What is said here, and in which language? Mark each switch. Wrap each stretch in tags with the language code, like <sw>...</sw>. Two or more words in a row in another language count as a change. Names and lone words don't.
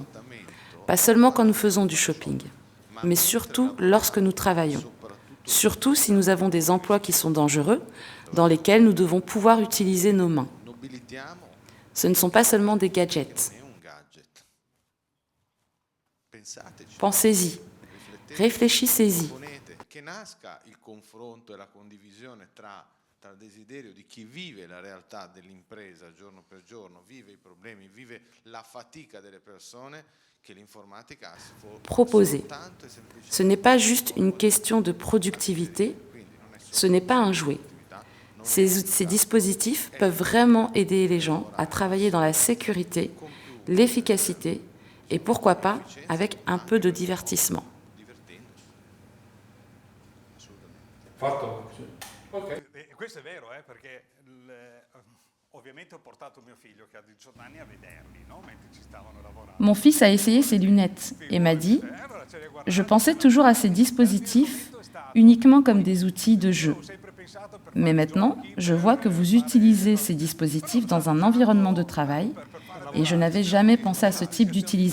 <fr>Pas seulement quand nous faisons du shopping, mais surtout lorsque nous travaillons. Surtout si nous avons des emplois qui sont dangereux, dans lesquels nous devons pouvoir utiliser nos mains. Ce ne sont pas seulement des gadgets. Pensez-y, réfléchissez-y.</fr> <it>Tra il desiderio di chi vive la realtà dell'impresa giorno per giorno, vive i problemi, vive la fatica delle persone, che l'informatica Proposer.</it> <fr>Ce n'est pas juste une question de productivité, ce n'est pas un jouet. Ces dispositifs peuvent vraiment aider les gens à travailler dans la sécurité, l'efficacité et pourquoi pas avec un peu de divertissement. Okay.</fr> <it>Questo è vero, perché ovviamente ho portato mio figlio che ha 18 anni a vederli, no? Mentre ci stavano lavorando.</it> <fr>Mon fils a essayé ces lunettes et m'a dit « Je pensais toujours à ces dispositifs uniquement comme des outils de jeu. Mais maintenant, je vois que vous utilisez ces dispositifs dans un environnement de travail et je n'avais jamais pensé à ce type d'utilisation.</fr>